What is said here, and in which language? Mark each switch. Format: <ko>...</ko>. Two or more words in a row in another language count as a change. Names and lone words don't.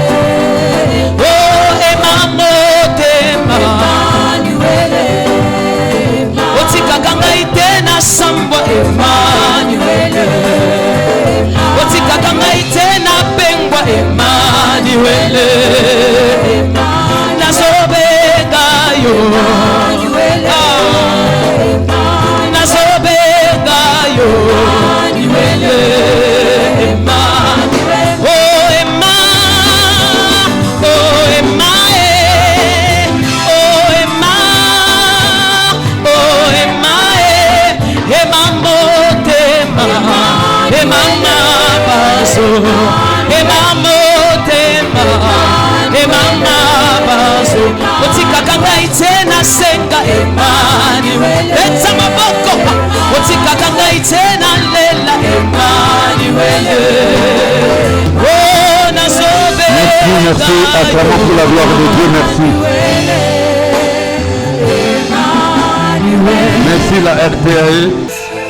<ln>Oh, emamotema. Emmanuel. Otika kanga itena sambo. Emmanuel. Otika kanga itena pengwa. Emmanuel. Nasobenga yo. Nasobenga yo. Oh, Emma. Oh, Emma. Oh, Emma. Oh, Emma. Emma motema. Emma baso. Emma motema. Emma baso. Otika kanga itena senga. Emmanuel. Etsa maboko. Otika kanga itena lela. Emmanuel. Oh, nasobe.</ln> <fr>Merci, acclamons pour la gloire de Dieu, merci. Merci la RTAE.</fr>